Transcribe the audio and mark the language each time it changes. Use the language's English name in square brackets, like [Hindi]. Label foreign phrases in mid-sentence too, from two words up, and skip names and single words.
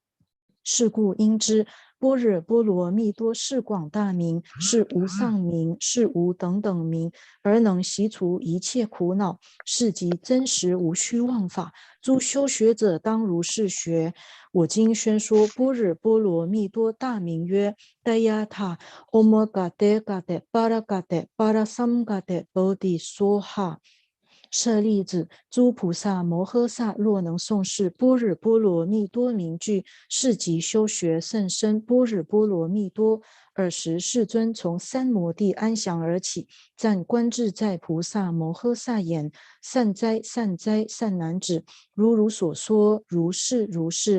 [Chinese] 是故应知般若波罗蜜多是广大名，是无上名，是无等等名，而能息除一切苦恼，是即真实无虚妄法。诸修学者当如是学。我今宣说般若波罗蜜多大名曰达雅他 [Sanskrit] ओम् गते गते पार गते पार सम् गते बोधि स्वाहा. [Chinese] 舍利子，诸菩萨摩诃萨若能诵视般若波罗蜜多名句，是即修学甚深般若波罗蜜多。尔时世尊从三摩地安详而起，赞观自在菩萨摩诃萨言：善哉善哉善男子，如汝所说，如是如是。